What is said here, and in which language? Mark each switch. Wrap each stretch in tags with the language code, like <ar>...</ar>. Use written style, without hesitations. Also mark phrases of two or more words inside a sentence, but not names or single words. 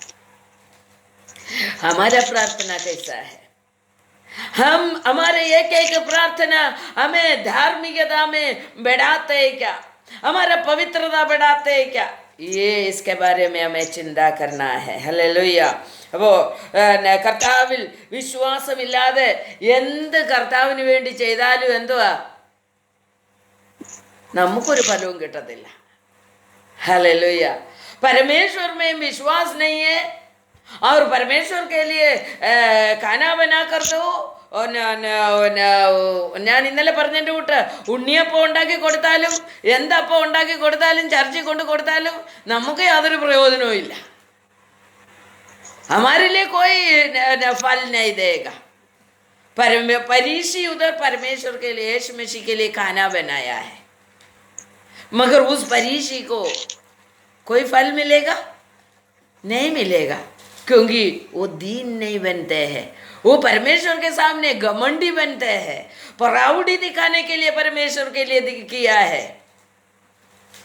<hi>हमारा प्रार्थना कैसा है? हम हमारे एक प्रार्थना हमें धार्मिकता में बढ़ाते हैं क्या, हमारा पवित्रता बढ़ाते हैं क्या, ये इसके बारे में हमें चिंता करना है। हालेलुया।</hi> <ml>അപ്പോൾ കർത്താവിൽ വിശ്വാസമില്ലാതെ എന്ത് കർത്താവിന് വേണ്ടി ചെയ്താലും എന്തുവാ, നമുക്കൊരു ഫലവും കിട്ടത്തില്ല।</ml> <hi>हालेलुया। परमेश्वर में विश्वास नहीं है और परमेश्वर के लिए खाना बना कर दो,</hi> <ml>ഞാൻ ഇന്നലെ പറഞ്ഞതിൻ്റെ കൂട്ട് ഉണ്ണിയപ്പം ഉണ്ടാക്കി കൊടുത്താലും എന്തപ്പം ഉണ്ടാക്കി കൊടുത്താലും ചർച്ചിൽ കൊണ്ട് കൊടുത്താലും നമുക്ക് യാതൊരു പ്രയോജനവും ഇല്ല।</ml> <hi>हमारे लिए कोई फल नहीं देगा। फरीसी उधर परमेश्वर के लिए, यीशु मसीह के लिए खाना बनाया है, मगर उस फरीसी को कोई फल मिलेगा नहीं मिलेगा, क्योंकि वो दीन नहीं बनते हैं, वो परमेश्वर के सामने घमंडी बनते हैं, प्राउडी दिखाने के लिए परमेश्वर के लिए किया है।</hi>